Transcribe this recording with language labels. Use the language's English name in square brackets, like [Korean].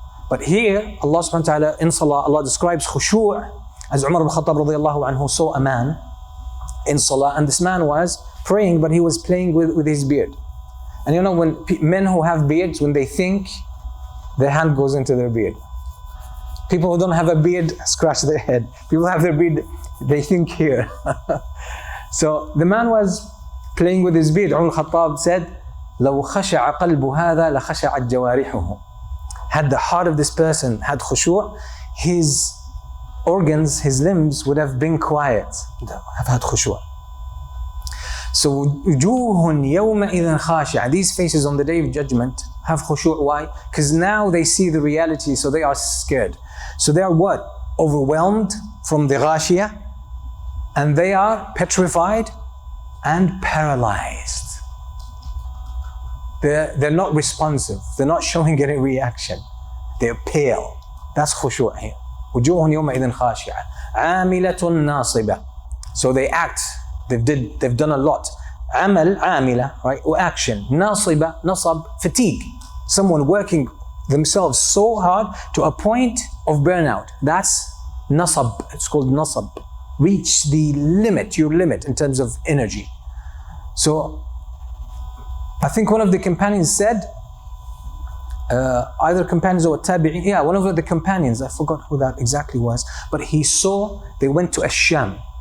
[English] But here, Allah subhanahu wa ta'ala, in salah, Allah describes khushu' as Umar ibn Khattab radiallahu anhu saw a man in salah, and this man was praying, but he was playing with his beard. And when men who have beards, when they think, their hand goes into their beard. People who don't have a beard scratch their head. People who have their beard, they think here. So the man was playing with his beard. Umar ibn Khattab said, [Arabic] لو خشع قلب هذا لخشعت جوارحه. [English] Had the heart of this person had khushu', his organs, his limbs would have been quiet, have had khushu'. [Arabic] So وجوه يومئذ خاشعة. [English] These faces on the day of judgment have khushu'. Why? Because now they see the reality, so they are scared. So they are what? Overwhelmed from the ghashiyah, and they are petrified and paralyzed. They're not responsive. They're not showing any reaction. They're pale. That's khushu' here. [Arabic] وجوه يومئذ خاشعة عاملة ناصبة. [English] So they act. They've done a lot. [Arabic] عمل عاملة, right? [English] Or action. ناصبة, nasab, fatigue. Someone working themselves so hard to a point of burnout. That's nasab. It's called nasab. Reach the limit, your limit in terms of energy. So I think one of the companions said, either companions or tabi'in, yeah, one of the companions, I forgot who that exactly was, but he saw, they went to Sham.